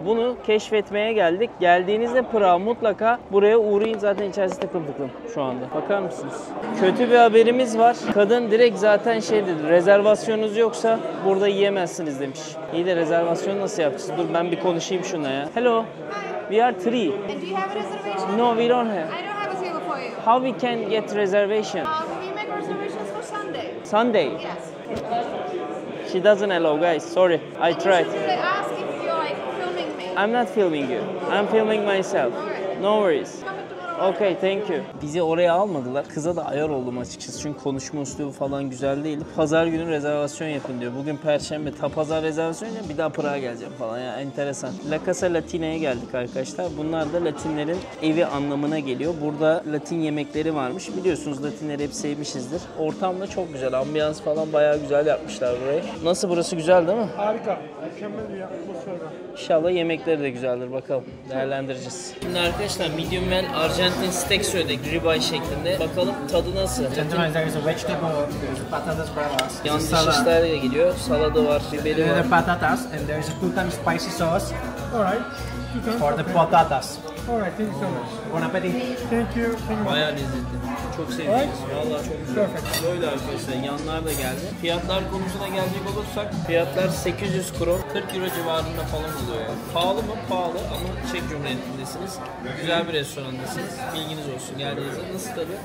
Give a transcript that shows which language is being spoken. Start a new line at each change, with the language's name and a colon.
Turkish: Bunu keşfetmeye geldik. Geldiğinizde Prag'a mutlaka buraya uğrayın. Zaten içerisi tıklım tıklım şu anda. Bakar mısınız? Kötü bir haberimiz var. Kadın direkt zaten şey dedi. Rezervasyonunuz yoksa burada yiyemezsiniz demiş. İyi de rezervasyon nasıl yapacağız? Dur ben bir konuşayım şuna ya.
English: Hello. We are three. And do you have a reservation? No, we don't have. I don't have a table for you. How we can get reservation? We make reservations for Sunday. Sunday. Yes. She doesn't allow, guys. Sorry. I tried. They ask if you're like filming me. I'm not filming you. I'm filming myself. Alright. No worries. Coming tomorrow. Okay, thank you.
Turkish: Bizi oraya almadılar. Kıza da ayar oldum açıkçası. Çünkü konuşma üslubu falan güzel değildi. Pazar günü rezervasyon yapın diyor. Bugün Perşembe. Pazar rezervasyon yapın. Bir daha Prag'a geleceğim falan. Ya enteresan. La Casa Latina'ya geldik arkadaşlar. Bunlar da Latinlerin evi anlamına geliyor. Burada Latin yemekleri varmış. Biliyorsunuz Latinleri hep sevmişizdir. Ortam da çok güzel. Ambiyans falan bayağı güzel yapmışlar burayı. Nasıl, burası güzel değil mi? Harika. Mükemmel bir atmosfer var. İnşallah yemekleri de güzeldir. Bakalım. Değerlendireceğiz. Şimdi arkadaşlar medium well Argentine steak söyledik. Ribeye şeklinde. Bakalım tadı nasıl?
English: Gentlemen, there is a vegetable, there's patatas bravas,
Turkish: Yanlış
English: salad,
Turkish: işler de geliyor. Salada var, biberi
English: there
Turkish: var.
English: are patatas, and there is a two-time spicy sauce Alright.
Turkish: Lütfen.
English: for the patatas. Alright, thank you so much. Bon appetit. Thank you. Thank you.
Turkish: Bayağı lezzetli. Çok sevdim.
English: Right.
Turkish: Vallahi çok güzel.
English: Perfect.
Turkish: Böyle arkadaşlar yanlar da geldi. Fiyatlar konusuna gelecek olursak fiyatlar 800 kron, 40 euro civarında falan oluyor yani. Pahalı mı? Pahalı ama Çek Cumhuriyeti'ndesiniz. Güzel bir restorandasınız. Bilginiz olsun. Geldiğinizde nasıl tadı?